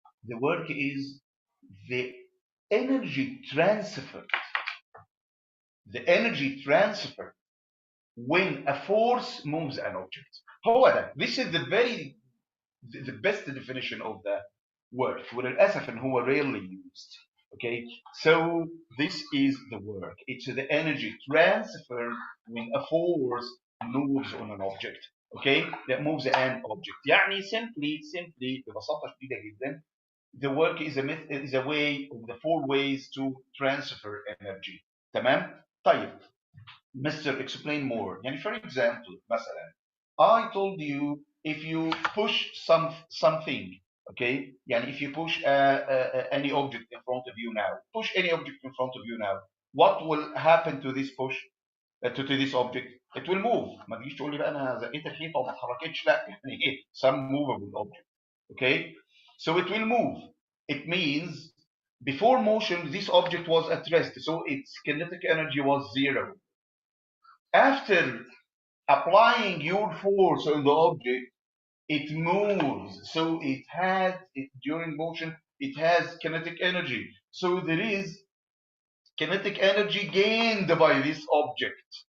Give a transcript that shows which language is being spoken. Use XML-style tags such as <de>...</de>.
<en>The work is the energy transfer. The energy transfer when a force moves an object.</en> <ar>هو ده.</ar> <en>This is the best definition of the work.</en> <ar>وللأسف إن هو</ar> <en>rarely used. Okay, so this is the work. It's the energy transfer when a force moves on an object. Okay, that moves an object. يعني simply</en> <ar>ببساطة شديدة جدا,</ar> <en>the work is a way of the four ways to transfer energy.</en> <ar>تمام؟ طيب,</ar> <en>Mr. Explain more. يعني for example, مثلا, I told you if you push something, okay, يعني if you push any object in front of you now, push any object in front of you now, what will happen to this push, to this object? It will move.</en> <ar>ما تجيش تقول لي بقى انا زقيت الحيطه وما اتحركتش، لا, يعني ايه,</ar> <en>some movable object. Okay, so it will move. It means before motion this object was at rest, so its kinetic energy was zero. After applying your force on the object, it moves, so during motion it has kinetic energy, so there is kinetic energy gained by this object.</en>